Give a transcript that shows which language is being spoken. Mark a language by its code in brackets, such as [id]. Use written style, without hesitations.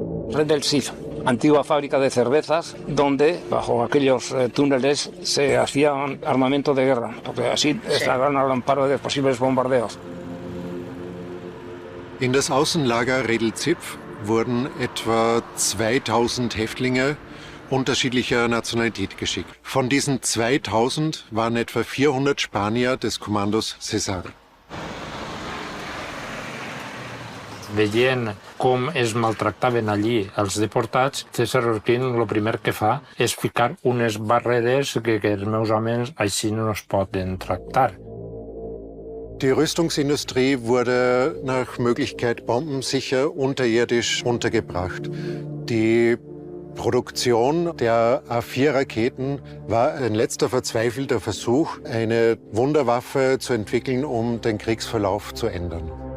[es] Redl-Zip, antigua fábrica de cervezas, donde bajo aquellos túneles se hacía armamento de guerra, porque así estaban al amparo de posibles bombardeos. [de] In das Außenlager Redl-Zip wurden etwa 2000 Häftlinge unterschiedlicher Nationalität geschickt. Von diesen 2000 waren etwa 400 Spanier des Kommandos César. [ca] Veient com es maltractaven allí els deportats, César Orquín el primer que fa és ficar unes barreres que els meus homes així no es poden tractar. [de] Die Rüstungsindustrie wurde nach Möglichkeit bombensicher unterirdisch untergebracht. Die Produktion der A4-Raketen war ein letzter verzweifelter Versuch, eine Wunderwaffe zu entwickeln, um den Kriegsverlauf zu ändern.